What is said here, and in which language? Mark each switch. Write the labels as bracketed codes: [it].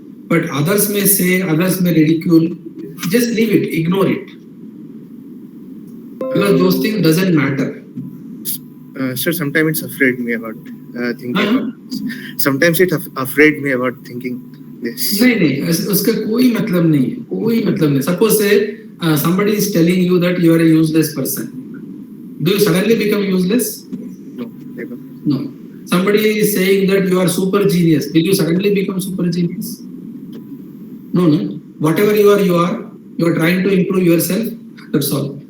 [en] But others may say, others may ridicule. Just leave it, ignore it. Because those things doesn't matter. Sir, sometimes it's afraid me about thinking. Sometimes it afraid me about thinking this. [hi] नहीं उसका कोई मतलब नहीं है, कोई मतलब नहीं. [en] Suppose say somebody is telling you that you are a useless person. Do you suddenly become useless? No, never. No. Somebody is saying that you are super genius. Will you suddenly become super genius? No. Whatever you are. You are trying to improve yourself. That's all.